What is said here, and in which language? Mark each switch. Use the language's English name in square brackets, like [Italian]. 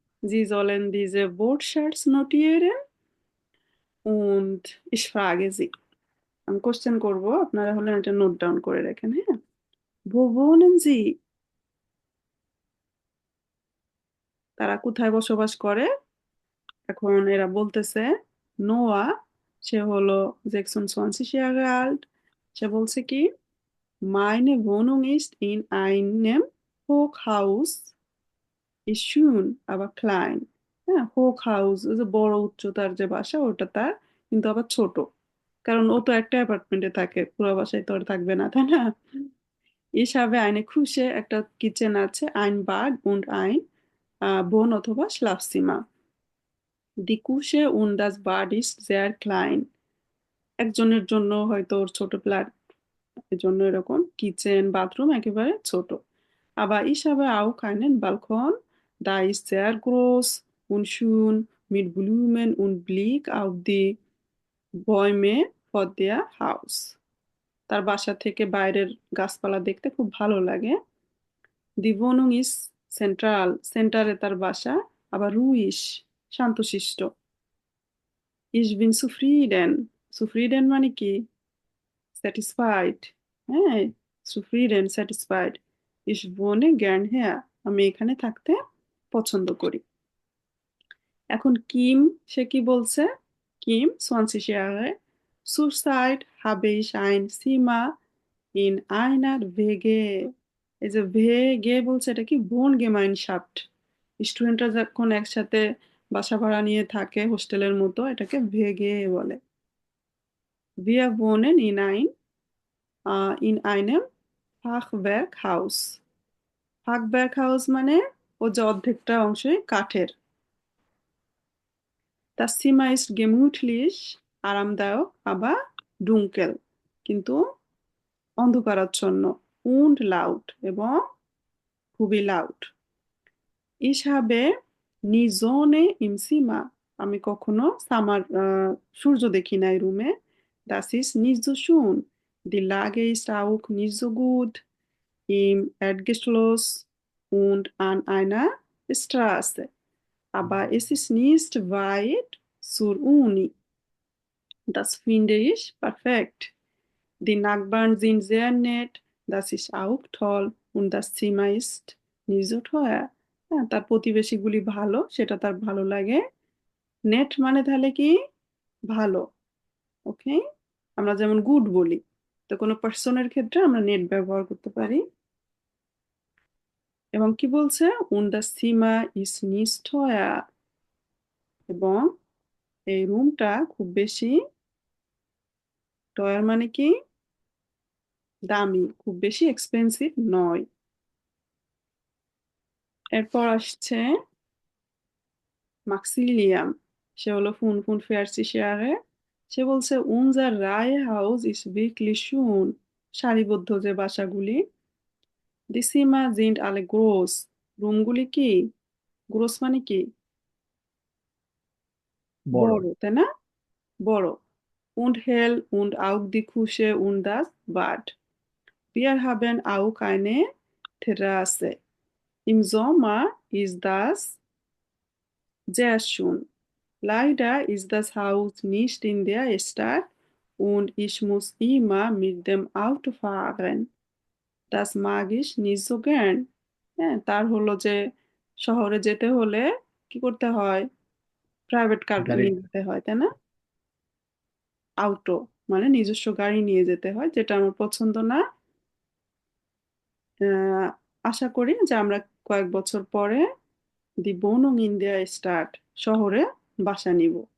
[German] Sie sollen diese Wortschatz notieren und ich frage Sie. [Bangla] আমি question করব, আপনারা হলে এটা নোট ডাউন করে রাখেন, হ্যাঁ? [German] Wo wohnen Sie? [Bangla] তারা কোথায় বসবাস করে? এখন এরা বলতেছে নোয়া, সে হলো 26 Jahre alt, সে বলছে কি [German] meine Wohnung ist in einem Hochhaus, ist schön aber klein. [Bangla] হ্যাঁ, হোক হাউস, ওই যে বড় উচ্চতার যে বাসা ওটা তার, কিন্তু আবার ছোট, কারণ ও তো একটা অ্যাপার্টমেন্টে থাকে, পুরো বাসায় তো আর থাকবে না, তাই না? [German] Ich habe eine Küche, [Bangla] একটা কিচেন আছে, [German] ein Bad und ein বোন অথবা Schlafzimmer. Die Küche und das Bad ist sehr klein. [Bangla] একজনের জন্য হয়তো ওর ছোট ফ্ল্যাট, এই জন্য এরকম কিচেন বাথরুম একেবারে ছোট। [German] Aber ich habe auch einen Balkon, da ist sehr groß und schön mit Blumen und Blick auf die Bäume vor der Haus. [Bangla] তার বাসা থেকে বাইরের গাছপালা দেখতে খুব ভালো লাগে। [German] Die Wohnung ist central, [Bangla] সেন্টারে তার বাসা, [German] আবার ruhig, শান্তশিষ্ট। Ich bin zufrieden, zufrieden মানে কি? [Bangla] স্যাটিসফাইড, হ্যাঁ, zufrieden, satisfied. [German] Ich wohne gern hier, [Bangla] আমি এখানে থাকতে পছন্দ করি। এখন কিম, সে কি বলছে? [German] কিম 20 Jahre, zurzeit habe ich ein Zimmer in einer WG. [Bangla] এই যে VG বলছে, এটা কি বোন গেমাইনশাফট, স্টুডেন্টরা যখন একসাথে বাসা ভাড়া নিয়ে থাকে হোস্টেলের মতো, এটাকে VG বলে। [German] Wir wohnen in einem Fachwerkhaus. [Bangla] Fachwerkhaus মানে ও যে অর্ধেকটা অংশই কাঠের। [German] Das Zimmer ist gemütlich, আরামদায়ক, আবার dunkel, কিন্তু অন্ধকারাচ্ছন্ন, und laut, [Bangla] এবং খুবই loud. [German] Ich habe nie Sonne im Zimmer, [Bangla] আমি কখনো সূর্য দেখি নাই রুমে। [German] Das ist nicht so schön, die Lage ist auch nicht so gut im Erdgeschoss und an einer Straße, aber es ist nicht weit zur Uni. Das finde ich perfekt. Die Nachbarn sind sehr nett, das ist auch toll und das Zimmer ist nicht so teuer. [Bangla] হ্যাঁ, তার প্রতিবেশীগুলি ভালো, সেটা তার ভালো লাগে। Net মানে তাহলে কি? ভালো, ওকে? আমরা যেমন গুড বলি, তো কোনো পার্সনের ক্ষেত্রে আমরা নেট ব্যবহার করতে পারি। এবং কি বলছে? [German] Und das Zimmer ist nicht teuer, [Bangla] এবং এই রুমটা খুব বেশি, টয়ার মানে কি? দামি, খুব বেশি এক্সপেন্সিভ নয়। এরপর আসছে মাক্সিলিয়াম, সে হলো 45 Jahre, সে বলছে [German] unser Reihenhaus ist wirklich schön, [Bangla] সারিবদ্ধ যে বাসাগুলি। [German] Die Zimmer sind alle groß, রুমগুলি কি? [Bangla] গ্রোস মানে কি? বড়। বড়, তাই না? বড়। [German] Und hell und auch die Küche und das Bad. Wir haben auch eine Terrasse. Im Sommer ist das sehr schön. Leider ist das Haus nicht in der Stadt und ich muss immer mit dem Auto fahren. Das mag ich nicht so gern. [Bangla] হ্যাঁ, তার হলো যে শহরে যেতে হলে কি করতে হয়? প্রাইভেট কার গাড়ি নিয়ে যেতে হয়, তাই না? আউটো মানে নিজস্ব গাড়ি নিয়ে যেতে হয়, যেটা আমার পছন্দ না। আশা করি যে আমরা কয়েক বছর পরে দি বোনং ইন্ডিয়া স্টার্ট শহরে বাসা নিব।